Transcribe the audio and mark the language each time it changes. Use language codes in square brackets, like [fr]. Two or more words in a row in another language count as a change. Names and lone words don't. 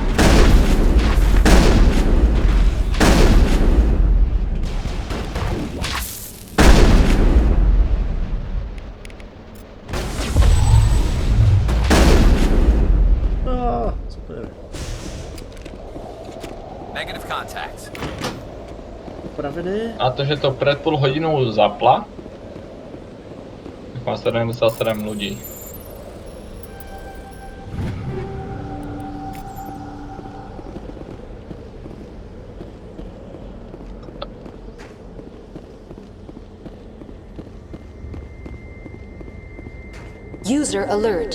[sk] Super. [en] Negative contacts. [sk] Upravené. A to, že to pred pol hodinou zapla, tak má 77 ľudí. [en] User alert.